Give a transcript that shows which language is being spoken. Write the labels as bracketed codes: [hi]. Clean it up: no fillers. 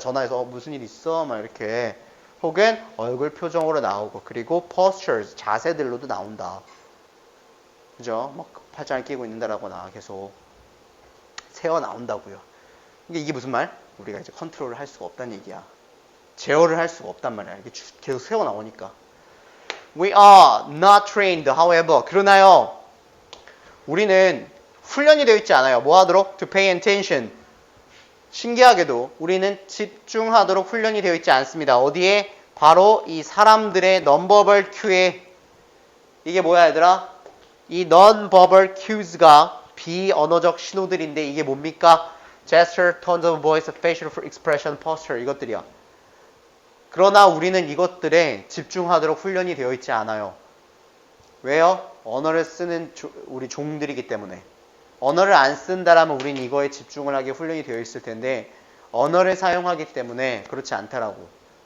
[ko] 전화해서 무슨 일 있어? 막 이렇게 혹은 얼굴 표정으로 나오고 그리고 postures 자세들로도 나온다. 그죠? 막 팔짱을 끼고 있는다라거나 계속 새어 나온다고요. 이게 무슨 말? 우리가 이제 컨트롤을 할 수가 없다는 얘기야. 제어를 할 수가 없단 말이야. 이게 계속 새어 나오니까. [en] We are not trained, however. [ko] 그러나요, 우리는 훈련이 되어 있지 않아요. 뭐 하도록? [en] To pay attention. [ko] 신기하게도 우리는 집중하도록 훈련이 되어 있지 않습니다. 어디에? 바로 이 사람들의 non-verbal cue에. 이게 뭐야 얘들아? 이 non-verbal cues가 비언어적 신호들인데 이게 뭡니까? [en] Gesture, tones of voice, facial expression, posture [ko] 이것들이야. 그러나 우리는 이것들에 집중하도록 훈련이 되어 있지 않아요. 왜요? 언어를 쓰는 우리 종들이기 때문에. 언어를 안 쓴다라면 우린 이거에 집중을 하게 훈련이 되어 있을 텐데 언어를 사용하기 때문에 그렇지 않다라고.